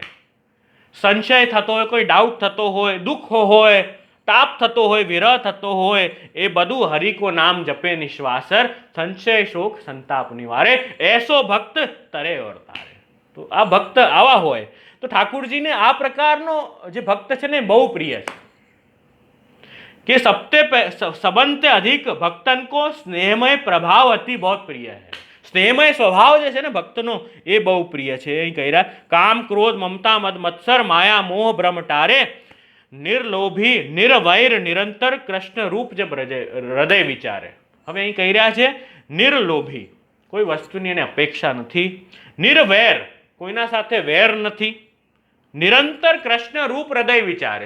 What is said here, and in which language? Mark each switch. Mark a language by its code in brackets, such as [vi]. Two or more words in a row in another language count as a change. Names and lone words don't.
[gu] સંશય થતો હોય, કોઈ ડાઉટ થતો હોય, દુઃખ હોય, તાપ થતો હોય, વિરહ થતો હોય, એ બધું [bra] हरिको नाम जपे निशवासर, संशय शोक संताप निवारे, ऐसो भक्त तरे और तारे. [gu] તો આ ભક્ત આવા હોય તો ઠાકુરજીને આ પ્રકારનો જે ભક્ત છે ને બહુ પ્રિય છે. [hi] कि सबंते अधिक भक्तन को स्नेहमय प्रभाव अति बहुत प्रिय है. स्नेहमय स्वभाव [gu] જે છે ને ભક્તનો એ બહુ પ્રિય છે. અહીં કહી રહ્યા [bra] काम क्रोध ममता मद मत्सर माया मोह भ्रम टारे, निर्लोभी निर्वैर निरंतर कृष्ण रूप जब हृदय विचारे. [gu] હવે અહીં કહી રહ્યા છે નિર્લોભી, કોઈ વસ્તુની એને અપેક્ષા નથી, નિર્વૈર, કોઈના સાથે વેર નથી, [bra] निरंतर कृष्ण रूप हृदय विचारे.